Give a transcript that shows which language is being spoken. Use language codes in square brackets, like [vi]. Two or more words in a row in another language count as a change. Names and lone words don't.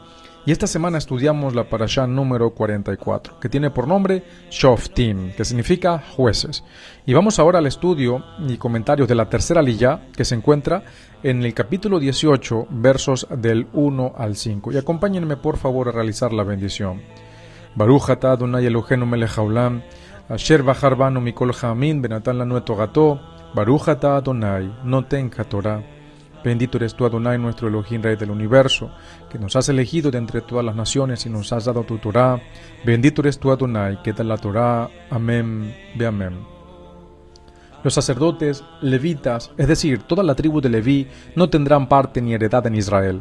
[es] Y esta semana estudiamos la parashá número 44, que tiene por nombre Shoftim, que significa jueces. Y vamos ahora al estudio y comentarios de la tercera liyá, que se encuentra en el capítulo 18, versos del 1 al 5. Y acompáñenme por favor a realizar la bendición. [he] ברוך אתה אדוני אלוהינו מלך העולם, אשר בחר בנו מכל העמים ונתן לנו את תורתו, ברוך אתה אדוני נותן התורה. [es] Bendito eres tú, Adonai, nuestro Elohim, Rey del universo, que nos has elegido de entre todas las naciones y nos has dado tu Torah. Bendito eres tú, Adonai, que da la Torah. [he] אמן, ואמן. [es] Los sacerdotes, levitas, es decir, toda la tribu de Leví, no tendrán parte ni heredad en Israel.